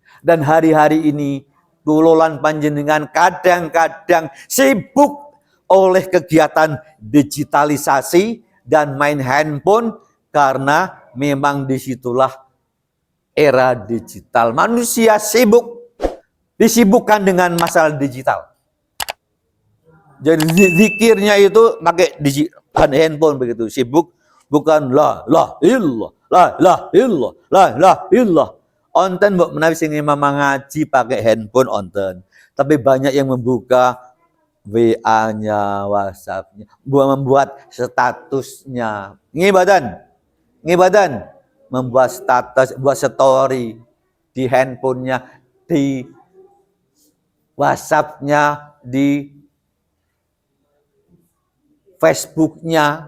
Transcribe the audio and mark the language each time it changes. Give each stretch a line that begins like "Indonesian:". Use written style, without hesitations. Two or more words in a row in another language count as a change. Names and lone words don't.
Indonesian: Dan hari-hari ini
Javanese: kulolan panjenengan
Indonesian: kadang-kadang sibuk oleh kegiatan digitalisasi dan main handphone karena memang disitulah era digital. Manusia disibukkan dengan masalah digital. Jadi zikirnya itu pakai handphone begitu, sibuk, bukan
Arabic: لا إلا الله، لا إلا الله.
Javanese: Onten mbok menawi sing ngaji pakai handphone onten.
Indonesian: Tapi banyak yang membuka WA-nya, WhatsApp-nya, membuat statusnya. Ngibadan, membuat status, buat story di handphonenya, di WhatsApp-nya, di Facebook-nya.